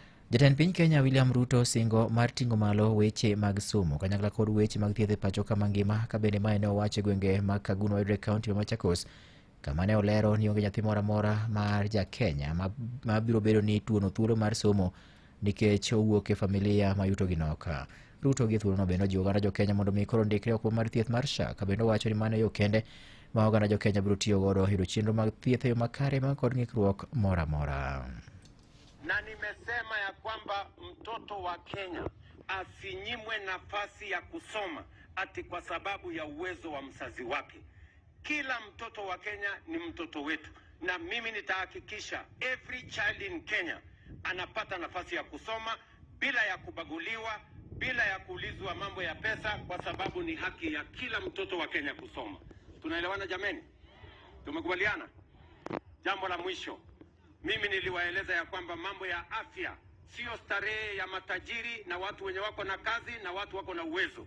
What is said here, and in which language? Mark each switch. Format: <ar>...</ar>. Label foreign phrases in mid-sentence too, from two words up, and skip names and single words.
<luo>Jatend piny Kenya William Ruto singo mar ting'o malo weche mag somo kanyakla kod weche mag thieth e pacho kama ngima ka bende mae ne owacho gwenge mag Kaguno Edre County ma Machakos kama ne olero ni onge nyathi moro amora mar Ja-Kenya ma biro bedo ni tuono thuolo mar somo nikech owuok e familia ma yutogi nok. Ruto gi thuolono bende ojiwo oganda Jo-Kenya mondo mi koro ndikre okumba mar thieth mar SHA ka bende owacho ni mano yo kende ma oganda Jo-Kenya biro tiyo godo yudo chenro mag thieth e yo makare ma kod ng'ikruok moro amora.</luo> <sw>Na nimesema ya kwamba mtoto wa Kenya asinyimwe nafasi ya kusoma ati kwa sababu ya uwezo wa mzazi wake. Kila mtoto wa Kenya ni mtoto wetu, na mimi nitahakikisha</sw> <en>every child in Kenya</en> <sw>anapata nafasi ya kusoma bila ya kubaguliwa, bila ya kuulizwa mambo ya pesa, kwa sababu ni haki ya kila mtoto wa Kenya kusoma. Tunaelewana jameni? Tumekubaliana? Jambo la mwisho, mimi niliwaeleza ya kwamba mambo ya afya sio starehe ya matajiri na watu wenye wako na kazi na watu wako na uwezo.</sw>